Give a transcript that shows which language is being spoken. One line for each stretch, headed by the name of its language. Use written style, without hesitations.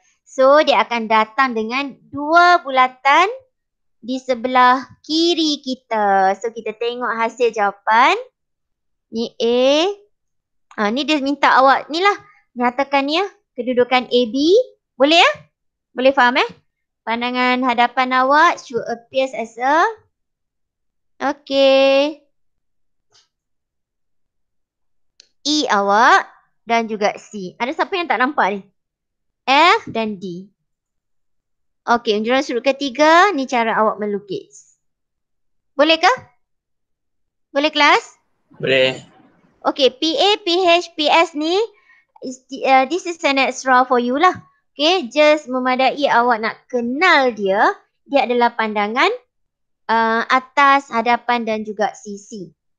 Malay: So, dia akan datang dengan 2 bulatan di sebelah kiri kita. So, kita tengok hasil jawapan. Ni A. Ni dia minta awak, ni lah. Nyatakan ni kedudukan AB. Boleh ya? Boleh faham Pandangan hadapan awak
English: should appears as a... Okay.
Malay: E awak dan juga C. Ada siapa yang tak nampak ni? F dan D. Okey, unjuran sudut ketiga. Ni cara awak melukis. Boleh ke? Boleh kelas? Boleh. Okey, PA, PH, PS ni,
English: this is an extra for you
Malay: lah. Okay, just memadai awak nak kenal dia. Dia adalah pandangan atas, hadapan dan juga sisi.